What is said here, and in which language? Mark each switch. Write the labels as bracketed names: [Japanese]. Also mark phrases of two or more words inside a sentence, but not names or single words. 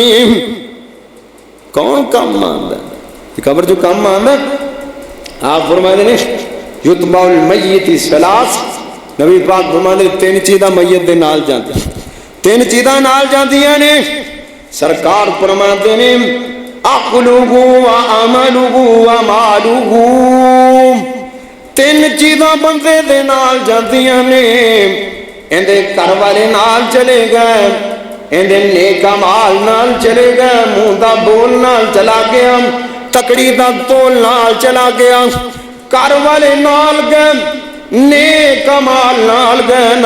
[Punjabi] کون کم آندا قبر جو کم آندا? آپ فرماتے نے [Arabic] يتبع الميت ثلاث, [Punjabi] نبی پاک فرماتے تین چیزاں میت دے نال جاندی، تین چیزاں نال جاندیاں نے. سرکار فرماتے نے [Arabic] عقله وعمله وماله, [Punjabi] تین چیزاں بندے دے نال جاندیاں نے. ایہدے گھر والے نال چلے گئے، ایہدے نیک اعمال نال چلے گئے، منہ دا بول نال چلا گیا، تکڑی دا تول نال چلا گیا، گھر والے نال گئے، نیک اعمال نال گئے نا.